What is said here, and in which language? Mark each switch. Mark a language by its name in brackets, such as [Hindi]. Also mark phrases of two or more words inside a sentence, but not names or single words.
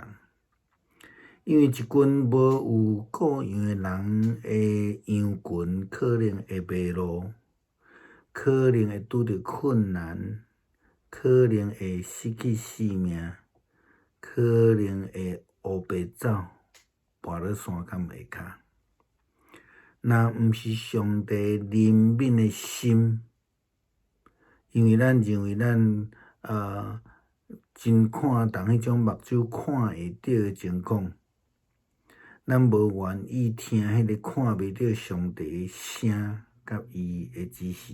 [Min Nan Chinese] 因为一群无有顾养的人的羊群，可能会迷路，可能会拄着困难，可能会失去性命，可能会乌白走，跋落山坎下骹。若毋是上帝怜悯的心，因为咱认为咱真看重迄种目睭看会到的情况，咱无愿意听迄个看袂到上帝的声甲伊的指示。